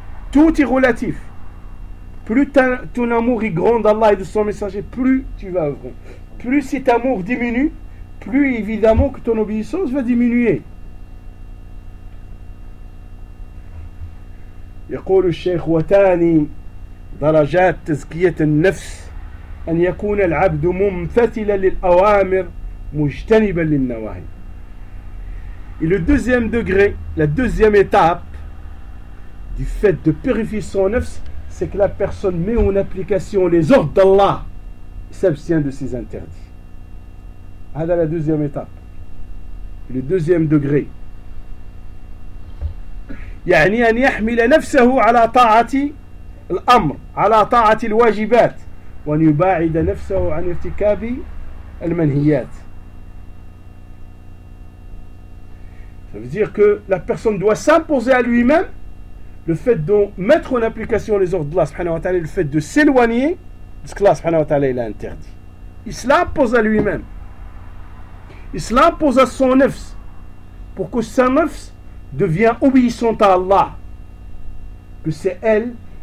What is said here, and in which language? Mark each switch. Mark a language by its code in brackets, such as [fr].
[fr] Tout est relatif. Plus ton amour est grand d'Allah et de son messager, plus tu vas œuvrer. Plus cet amour diminue, plus évidemment que ton obéissance va diminuer. [ar] يقول الشيخ وتاني درجات تزكية النفس أن يكون العبد ممتثلا للأوامر مجتنبا للنواهي. [fr] Et le deuxième degré, la deuxième étape du fait de purifier son nefs, c'est que la personne met en application les ordres d'Allah et s'abstient de ses interdits. هذا la deuxième étape. Le deuxième degré. [ar] يعني أن يحمل نفسه على طاعة الأمر على طاعة الواجبات وأن يباعد نفسه عن ارتكاب المنهيات. [fr] Ça veut dire que la personne doit s'imposer à lui-même le fait de mettre en application les ordres d'Allah subhanahu wa ta'ala, le fait de s'éloigner de ce que Allah subhanahu wa ta'ala il a interdit. Il se l'impose à lui-même. Il se l'impose à son nefs pour que sa nefs devient obéissante à Allah. Que c'est elle